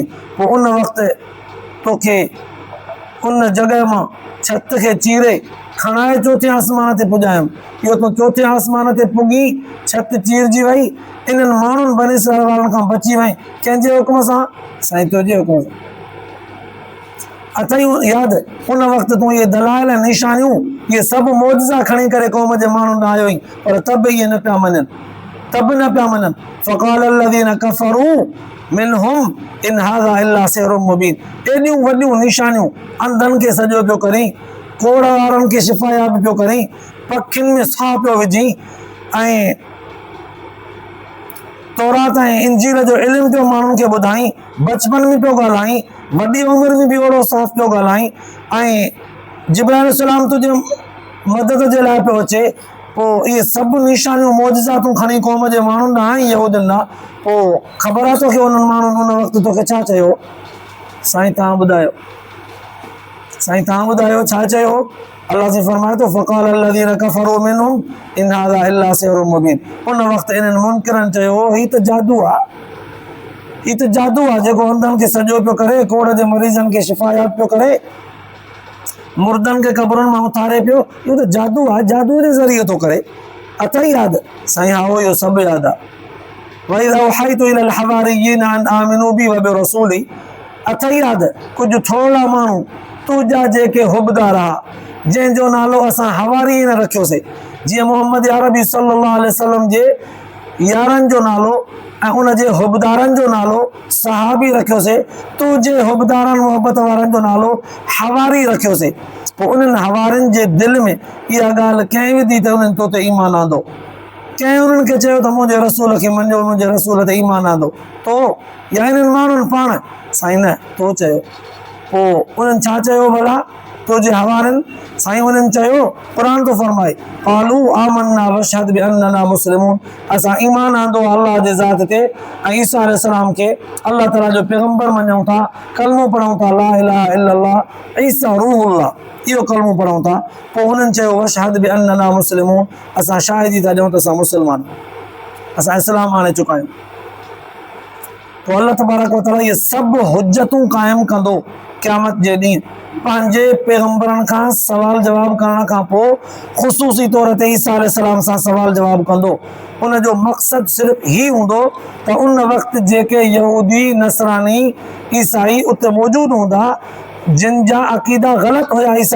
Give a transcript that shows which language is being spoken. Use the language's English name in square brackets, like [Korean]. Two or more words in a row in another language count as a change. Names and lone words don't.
[Sindhi] पोइ उन वक़्तु तोखे उन जॻह मां छत खे चीरे खणाए चोथे आसमान ते पुॼायुमि, इहो तूं चोथे आसमान ते पुॻी, छत चीरजी वई, इन्हनि माण्हुनि बनी इसराईल वारनि खां बची वई, कंहिंजे हुकुम सां? साईं तुंहिंजे हुकुम सां। अथई यादि उन वक़्तु तूं इहे दलाइल ऐं निशानियूं, इहे सभु मौजज़ा खणी करे क़ौम जे माण्हुनि ॾांहुं आयो आहीं, पर तब इहे न पिया मञनि, [Arabic] فقال الذين كفروا منهم إن هذا إلا سحر مبين, [Sindhi] एॾियूं वॾियूं निशानियूं अंधनि खे सॼो पियो करीं, कोड़ वारनि खे शिफ़ायात पियो करीं, पखियुनि में साह पियो विझी, ऐं तौरात ऐं इंजील जो इल्मु पियो माण्हुनि खे ॿुधाई, बचपन में पियो ॻाल्हाई, वॾी उमिरि में बि ओड़ो साफ़ पियो ॻाल्हाई, ऐं जिब्राईल अलैहिस्सलाम तुंहिंजे मदद जे लाइ पियो अचे। पोइ इहे सभु निशानियूं मौजज़ा तूं खणी क़ौम जे माण्हुनि ॾांहुं आई यहूदियुनि ॾांहुं, पोइ ख़बर आहे तोखे उन्हनि माण्हुनि उन वक़्तु तोखे छा चयो? साईं तव्हां ॿुधायो, साईं तव्हां ॿुधायो छा चयो? अल्लाह से फरमाए थो [Arabic] فقال الذين كفروا منهم إن هذا إلا سحر مبين, [Sindhi] उन वक़्तु इन्हनि मुनकिरनि चयो हीउ त जादू आहे, हीउ त जादू आहे जेको अंधनि खे सॼो पियो करे, कोड़ जे मरीज़नि खे शिफ़ायात पियो करे, मुर्दनि खे क़बरुनि मां उथारे पियो, इहो त जादू आहे, जादू जे ज़रिए थो करे। अथई यादि? साईं हा इहो सभु यादि आहे। [Arabic] وإذ أوحيت إلى الحواريين أن آمنوا بي وبرسولي, [Sindhi] अथई यादि कुझु थोरा माण्हू तुंहिंजा जेके हुबदार हुआ, जंहिंजो नालो असां हवारियीन रखियोसीं, जीअं मोहम्मद अरबी [Arabic] صلى الله عليه وسلم [Sindhi] जे यारनि जो नालो ऐं उन जे हुबदारनि जो नालो सहाबी रखियोसीं, तुंहिंजे हुबदारनि मोहबत वारनि जो नालो हवारी रखियोसीं। पोइ उन्हनि हवारियुनि जे दिलि में इहा ॻाल्हि कंहिं विधी त उन्हनि तो ते ईमान आंदो, कंहिं उन्हनि खे चयो त मुंहिंजे रसूल खे मञो, मुंहिंजे रसूल ते ईमान आंदो, तो या इन्हनि माण्हुनि पाण? साईं न, तो चयो। पोइ उन्हनि छा चयो भला तुंहिंजे हवारियुनि? साईं उन्हनि चयो, क़ुरान थो फरमाए [Arabic] قالوا آمنا واشهد بأننا مسلمون, [Sindhi] असां ईमान आंदो अल्लाह जे ज़ात ते ऐं ईसा अलैहिस्सलाम खे अल्लाह ताला जो पैगंबर मञूं था, कलमो पढ़ूं था, [Arabic] لا إله إلا الله عيسى روح الله, [Sindhi] इहो कलमो पढ़ूं था। पोइ हुननि चयो [Arabic] واشهد بأننا مسلمون, [Sindhi] असां शाहिदी था ॾियूं त असां मुस्लमान, असां इस्लाम आणे चुका आहियूं। तो [Arabic] الله تبارك وتعالى [Sindhi] ये सब हुज्जतूं कायम कंदो क़यामत जे ॾींहुं पंहिंजे पैगंबरनि खां सवाल जवाब करण खां पोइ ख़ुसूसी तौर ते ईसा अलैहिस्सलाम सां सवाल जवाब कंदो। उन जो मक़सद सिर्फ़ ही हूंदो त उन वक़्तु जेके यहूदी नसरानी ईसाई उते मौजूदु हूंदा जिन जा अक़ीदा ग़लति हुया ईसा